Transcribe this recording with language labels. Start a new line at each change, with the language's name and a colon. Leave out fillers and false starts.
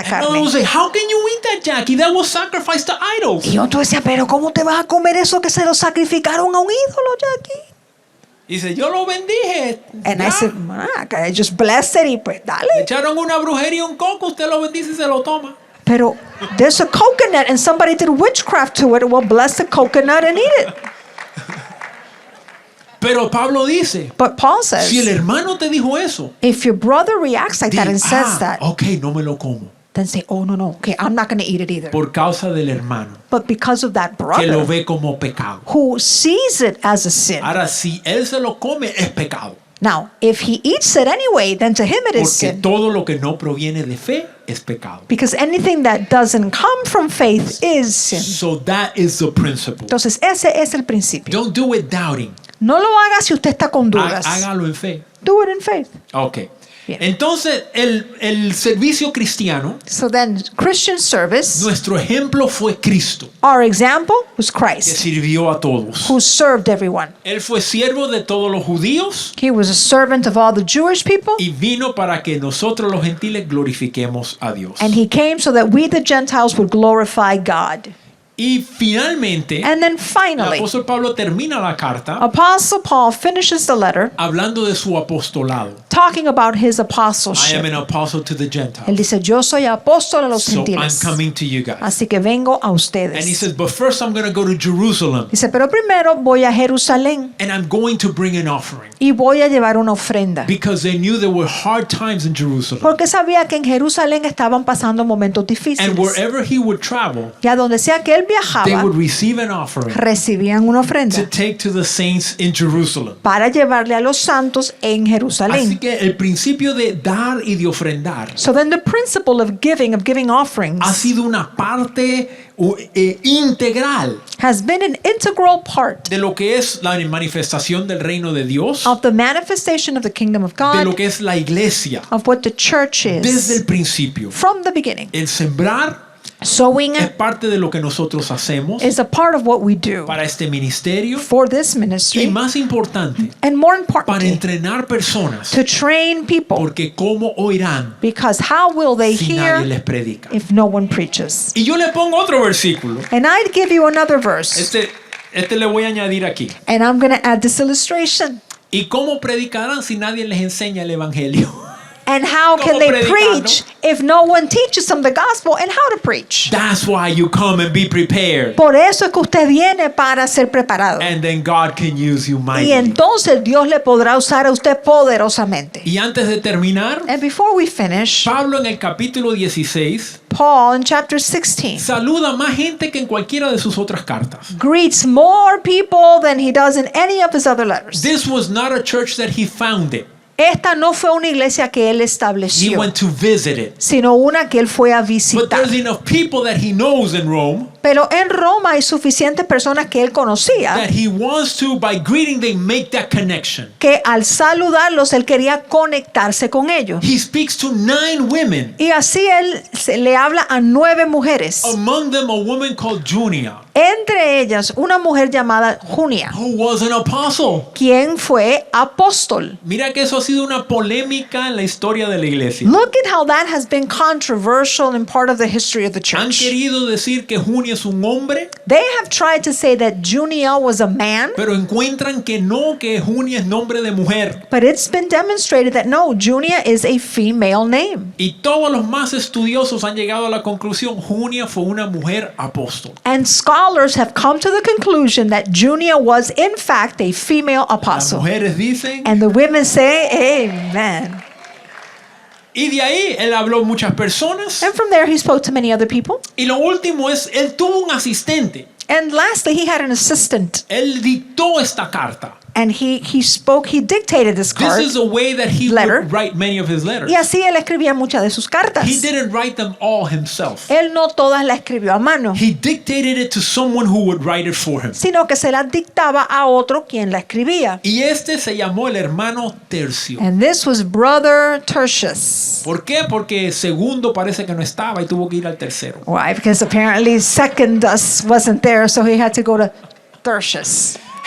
English: And
Spanish: carne.
English: others would say, how can you eat that, Jackie? That was sacrificed to idols.
Spanish: Y otro decía, pero ¿cómo te vas a comer eso que se lo sacrificaron a un ídolo, Jackie? Dice, yo lo bendije.
English: And
Spanish: Ya.
English: I said, I just blessed it
Spanish: y pues Le dale. echaron una brujería y un coco, usted lo bendice y se lo toma.
English: Pero there's a coconut and somebody did witchcraft to it. Well, bless the coconut and eat it.
Spanish: Pero Pablo dice,
English: But Paul says,
Spanish: si el hermano te dijo eso,
English: if your brother reacts like that
Spanish: di,
English: and says that,
Spanish: ok, no me lo como.
English: then say, oh, no, okay, I'm not going to eat it either.
Spanish: Por causa del hermano,
English: But because of that
Spanish: que lo ve como pecado.
English: who sees it as a sin.
Spanish: Ahora, si él se lo come, es pecado.
English: Now, if he eats it anyway, then to him it is
Spanish: Porque
English: sin.
Spanish: todo lo que no proviene de fe es pecado.
English: Because anything that doesn't come from faith is sin. So that is the principle.
Spanish: Entonces, ese es el principio.
English: Don't do it doubting.
Spanish: No lo haga si usted está con dudas. Hágalo en fe.
English: Do it in faith. Ok.
Spanish: Bien. Entonces, el servicio cristiano,
English: So then, Christian service,
Spanish: nuestro ejemplo fue Cristo,
English: our example was
Spanish: que
English: Christ,
Spanish: sirvió a todos.
English: who served everyone.
Spanish: Él fue siervo de todos los judíos
English: He was a servant of all the Jewish people,
Spanish: y vino para que nosotros los gentiles glorifiquemos a Dios.
English: and he came so that we, the Gentiles, would glorify God.
Spanish: Y finalmente,
English: And then
Spanish: el
English: finally,
Spanish: apóstol Pablo termina la carta
English: Apostle Paul finishes the letter
Spanish: hablando de su apostolado.
English: talking about his I am apostleship. an apostle to the
Spanish: Él
English: Gentiles.
Spanish: dice, yo soy apóstol a los
English: So I'm
Spanish: gentiles.
English: coming to you guys.
Spanish: Así que vengo a
English: And he
Spanish: ustedes.
English: says, but first I'm going to go to Jerusalem
Spanish: Dice, pero primero voy a Jerusalén
English: and I'm going to bring an offering.
Spanish: y voy a llevar una ofrenda.
English: Because they knew there were hard times in Jerusalem.
Spanish: Porque sabía que en Jerusalén estaban pasando momentos
English: And
Spanish: difíciles.
English: wherever he would travel,
Spanish: Y a donde sea que él
English: they
Spanish: viajaba,
English: would receive an offering
Spanish: recibían una
English: to
Spanish: ofrenda
English: take to the saints in Jerusalem.
Spanish: para llevarle a los santos en Así Jerusalén. que el principio de dar y de ofrendar
English: So then the principle of giving offerings,
Spanish: ha sido una parte integral
English: has been an integral part
Spanish: de lo que es la manifestación del reino de Dios,
English: of the manifestation of the kingdom of
Spanish: de lo
English: God,
Spanish: que es la iglesia,
English: of what the church
Spanish: desde el
English: is
Spanish: principio.
English: from the beginning.
Spanish: El sembrar
English: Sowing
Spanish: es parte de lo que nosotros hacemos
English: is a part of what we do
Spanish: para este ministerio
English: for this
Spanish: y
English: ministry,
Spanish: más importante,
English: and more
Spanish: para
English: importantly,
Spanish: entrenar personas,
English: to train people,
Spanish: porque cómo oirán
English: because how will they
Spanish: si nadie
English: hear
Spanish: les predica.
English: if no one preaches?
Spanish: Y yo le pongo otro versículo.
English: And I'd give you another verse,
Spanish: Este le voy a añadir aquí.
English: and I'm going to add this illustration.
Spanish: ¿Y cómo predicarán si nadie les enseña el evangelio?
English: And how can
Spanish: ¿Cómo
English: they
Spanish: predicando?
English: preach if no one teaches them the gospel and how to preach? That's why you come and be prepared.
Spanish: Por eso es que usted viene para ser preparado.
English: And then God can use you
Spanish: Y
English: mightily.
Spanish: entonces Dios le podrá usar a usted poderosamente. Y antes de terminar,
English: And before we finish,
Spanish: Pablo en el capítulo 16
English: Paul in chapter 16
Spanish: saluda a más gente que en cualquiera de sus otras cartas.
English: greets more people than he does in any of his other letters. This was not a church that he founded.
Spanish: Esta no fue una iglesia que él
English: He
Spanish: estableció,
English: went to visit it.
Spanish: sino una que él fue a
English: But
Spanish: visitar.
English: there's enough people that he knows in Rome
Spanish: Pero en Roma hay suficientes personas que él conocía
English: that he wants to, by greeting them, make that connection.
Spanish: que al saludarlos él quería conectarse con ellos.
English: He speaks to 9 women.
Spanish: Y así él le habla a 9 mujeres.
English: Among them, a woman called Junia,
Spanish: Entre ellas, una mujer llamada Junia,
English: who was an apostle.
Spanish: quien fue apóstol. Mira que eso ha sido una polémica en la historia de la iglesia.
English: Look at how that has been controversial in part of the history of the
Spanish: Han
English: church.
Spanish: querido decir que Junia es un hombre,
English: They have tried to say that Junia was a man,
Spanish: pero encuentran que no, que Junia es nombre de mujer.
English: but it's been demonstrated that no, Junia is a female name.
Spanish: Y todos los más estudiosos han llegado a la conclusión, Junia fue una mujer apóstol.
English: And scholars have come to the conclusion that Junia was in fact a female
Spanish: Las
English: apostle.
Spanish: mujeres dicen,
English: And the women say, amen.
Spanish: y de ahí él habló a muchas personas.
English: And from there he spoke to many other people.
Spanish: Y lo último es, él tuvo un asistente.
English: And lastly, he had an assistant.
Spanish: Él dictó esta carta.
English: And he dictated this This card. is a way that he Letter. would write many of his letters.
Spanish: Y así él escribía muchas de sus cartas.
English: He didn't write them all himself.
Spanish: Él no todas las escribió a mano,
English: He dictated it to someone who would write it for him.
Spanish: sino que se las dictaba a otro quien la escribía. Y este se llamó el hermano Tercio.
English: And this was Brother Tertius.
Spanish: ¿Por qué? Porque segundo parece que no estaba y tuvo que ir al tercero.
English: Why? Because apparently Secundus wasn't there, so he had to go to Tertius.